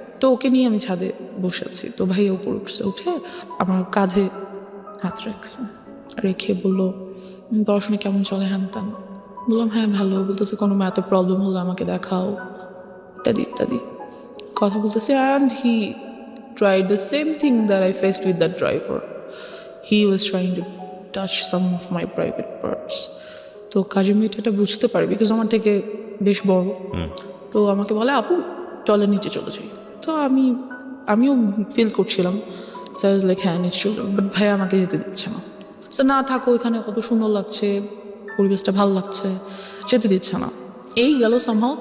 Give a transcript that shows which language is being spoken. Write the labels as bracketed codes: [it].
[bn] তো ওকে নিয়ে আমি ছাদে বসে আছি। তো ভাইয়া উপরে উঠছে, উঠে আমার কাঁধে হাত রাখছে, রেখে বললো, পড়াশোনা কেমন চলে, হ্যান ত্যান। বললাম হ্যাঁ ভালো। বলতেছে কোনো ম্যাথে প্রবলেম হলে আমাকে দেখাও, ইত্যাদি ইত্যাদি কথা বলতেছে। [en] And he tried the same thing that I faced with that driver. He was trying to touch some of my private parts. [bn] তো কাজের মেয়েটা এটা বুঝতে পারে, বিকজ আমার থেকে বেশ বড়। তো আমাকে বলে, আপু চলে নিচে চলে যাই। তো আমিও ফিল করছিলাম, [en] so I was like [bn] হ্যাঁ নিচে চলে, বাট ভাই আমাকে যেতে দিচ্ছে না। সো না থাকো, এখানে কত সুন্দর লাগছে, পরিবেশটা ভালো লাগছে, যেতে দিচ্ছে না। এই গেল সামহাও।